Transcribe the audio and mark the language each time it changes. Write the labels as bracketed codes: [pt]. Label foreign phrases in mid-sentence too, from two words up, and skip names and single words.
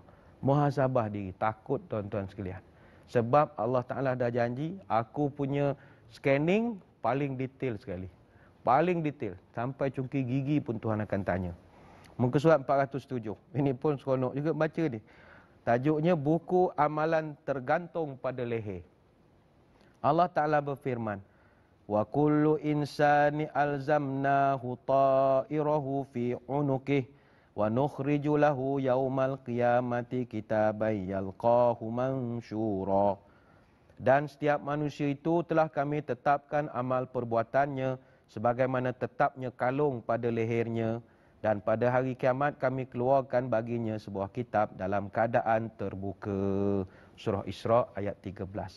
[ms] Muhasabah diri, takut tuan-tuan sekalian. Sebab Allah Ta'ala dah janji, aku punya scanning paling detail sekali. Paling detail, sampai cungkil gigi pun Tuhan akan tanya. Muka surat 407, ini pun seronok juga baca ni. Tajuknya buku amalan tergantung pada leher. Allah Ta'ala berfirman, [ar] "وكل إنسان ألزمناه طائره في عنقه ونخرج له يوم القيامة كتابا يلقاه منشورا." [ms] Dan setiap manusia itu telah kami tetapkan amal perbuatannya sebagaimana tetapnya kalung pada lehernya. Dan pada hari kiamat kami keluarkan baginya sebuah kitab dalam keadaan terbuka. Surah Isra ayat 13.